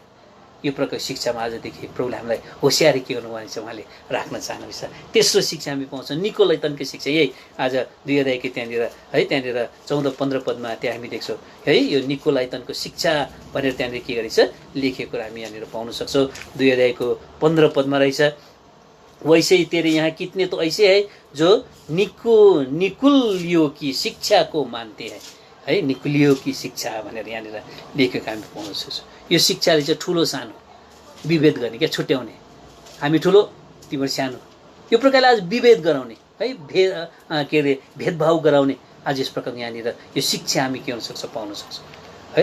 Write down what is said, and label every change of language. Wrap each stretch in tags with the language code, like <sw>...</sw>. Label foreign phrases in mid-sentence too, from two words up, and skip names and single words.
<ne>यो प्रकारको शिक्षामा आजदेखि प्रभुले हामीलाई होसियारी के गर्नुभएको छ उहाँले राख्न चाहनुहुन्छ। तेस्रो शिक्षा हामी पाउँछौँ निकोलैतनको शिक्षा। यही आज 2 अध्यायको त्यहाँनिर है, त्यहाँनिर 14-15 पदमा त्यहाँ हामी देख्छौँ है, यो निकोलैतनको शिक्षा भनेर त्यहाँनिर के गरेछ लेखेको हामी यहाँनिर पाउन सक्छौँ। 2 अध्यायको 15 पदमा रहेछ,</ne> <hi>वैसे ही तेरे यहाँ कितने तो ऐसे है जो निकुलियो की शिक्षा को मानते हैं है, निकुलियो की शिक्षा</hi> <ne>भनेर यहाँनिर लेखेको हामी पाउन सक्छौँ। यो शिक्षाले चाहिँ ठुलो सानो विभेद गर्ने, क्या छुट्याउने, हामी ठुलो तिम्रो सानो, यो प्रकारले आज विभेद गराउने है, के अरे भेदभाव गराउने आज यस प्रकारको यहाँनिर यो शिक्षा हामी के हुन सक्छ, पाउन सक्छौँ है।</ne>